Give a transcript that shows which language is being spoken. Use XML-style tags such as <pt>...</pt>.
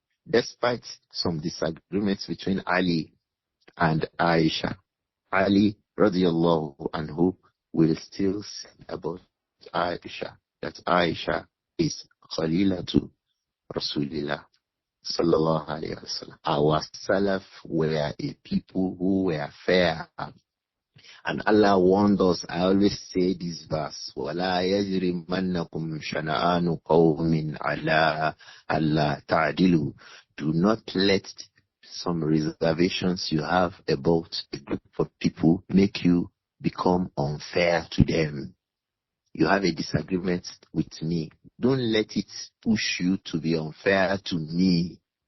<en>Despite some disagreements between Ali and Aisha, Ali radiallahu anhu will still say about Aisha that Aisha is Khalilatu Rasulillah sallallahu alayhi wa sallam. Our salaf were a people who were fair. And Allah warned us. I always say this verse,</en> <ar>وَلَا يَجْرِمَنَّكُمْ شَنَآنُ قَوْمٍ عَلَىٰ أَلَّا تَعْدِلُوا.</ar> <en>Do not let some reservations you have about a group of people make you become unfair to them. You have a disagreement with me. Don't let it push you to be unfair to me.</en>